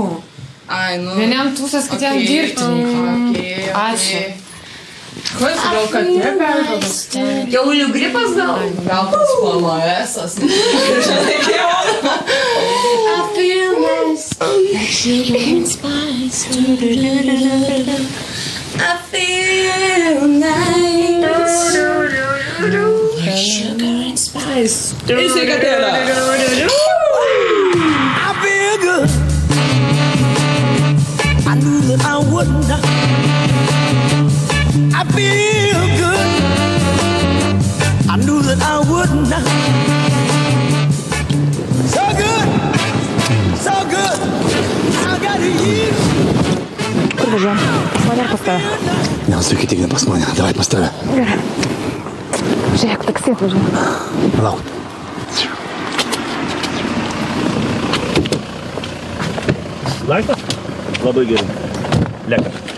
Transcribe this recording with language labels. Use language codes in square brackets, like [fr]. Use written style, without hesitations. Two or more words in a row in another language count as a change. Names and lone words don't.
[lt] Ai, nu. Vieniem tūsas, kitiem dirbti. Ačiū. Kas, gal katė pergalvas? Jaulių gripas gal? Gal tas PMS-as. [en] I feel nice, like sugar and spice. I feel nice, like sugar and spice. I feel good. I knew that I wouldn't. I feel good. I knew that I wouldn't. So good. I got you. [lt] Kur važiuojam? Pas mane ar pas tave? Nesuikit, tik ne pas mane. Davai pas tave. Gerai. Žiūrėk, taksi atvažiuojam. Palauk. Laisvas? Labai gerai. Leka.